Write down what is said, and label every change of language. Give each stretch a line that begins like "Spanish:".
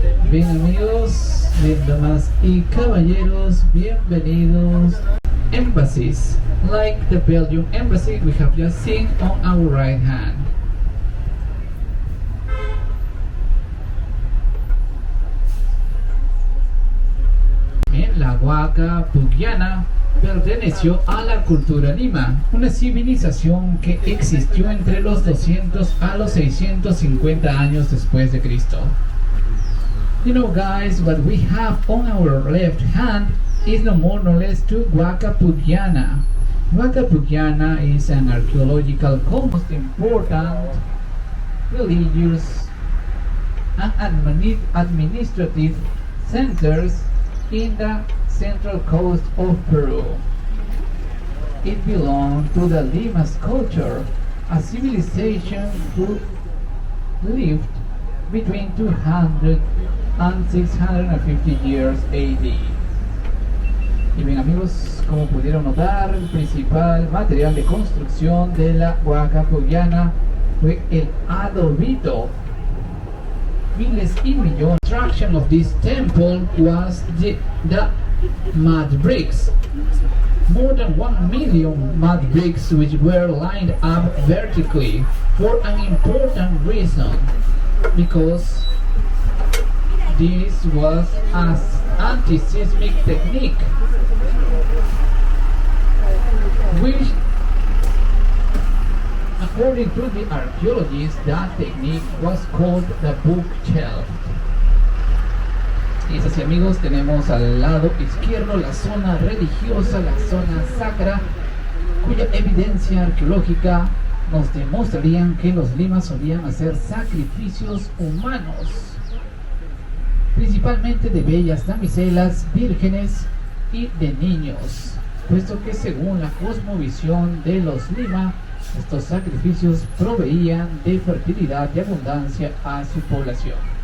Spanish: Bien amigos, bien damas y caballeros, bienvenidos.
English: Embassies, like the Belgian embassy we have just seen on our right hand.
Spanish: La huaca pugliana perteneció a la cultura Lima, una civilización que existió entre los 200 a los 650 años después de Cristo.
English: You know guys, what we have on our left hand is no more no less to Huaca Pugliana. Huaca Pugliana is an archaeological most important religious and administrative centers in the central coast of Peru. It belonged to the Lima's culture, a civilization who lived between 200 and 650 years AD.
Spanish: Y bien amigos, como pudieron notar, el principal material de construcción de la Huaca Pugliana fue el adobito. Miles y millones.
English: The construction of this temple was the mud bricks. More than 1 million mud bricks which were lined up vertically for an important reason, because this was an anti-seismic technique which, according to the archaeologists, that technique was called the bookshelf.
Spanish: Y es así amigos, tenemos al lado izquierdo la zona religiosa, la zona sacra, cuya evidencia arqueológica nos demostrarían que los limas solían hacer sacrificios humanos, principalmente de bellas damiselas, vírgenes y de niños, puesto que según la cosmovisión de los Lima, estos sacrificios proveían de fertilidad y abundancia a su población.